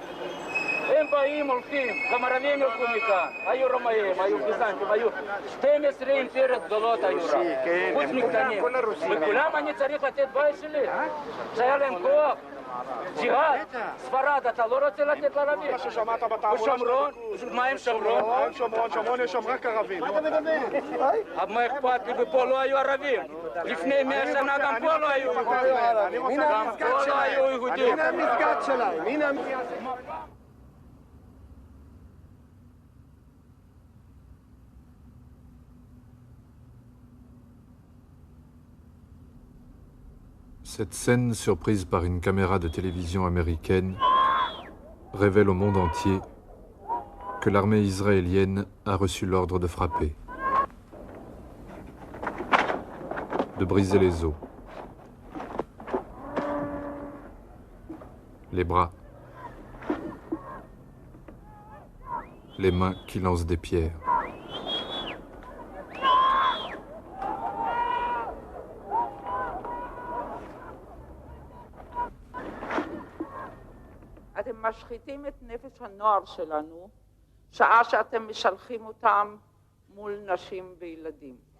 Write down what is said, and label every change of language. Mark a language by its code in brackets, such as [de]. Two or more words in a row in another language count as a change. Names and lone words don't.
[he] הם באים, הולכים, גם ערבים ילכו מכאן, היו רומאים, היו ביזנטים, היו 12 אימפריות גדולות היו רק, חוץ מקטנים, וכולם אני צריך לתת בית שלי, שהיה להם כוח, ג'יהאד, ספרד, אתה לא רוצה לתת לערבים? מה ששמעת בתעמולה שלנו, מה הם שומרון? שומרון יש שם רק ערבים. מה אתה מדבר? מה אכפת לי, ופה לא היו ערבים, לפני 100 שנה גם פה לא היו יהודים, גם פה לא היו יהודים. הנה המסגד שלהם, הנה המסגד. [fr] Cette scène, surprise par une caméra de télévision américaine, révèle au monde entier que l'armée israélienne a reçu l'ordre de frapper, de briser les os. les bras, les mains qui lancent des pierres. [he] אתם משחיתים את נפש הנוער שלנו, שעה שאתם משלחים אותם מול נשים וילדים.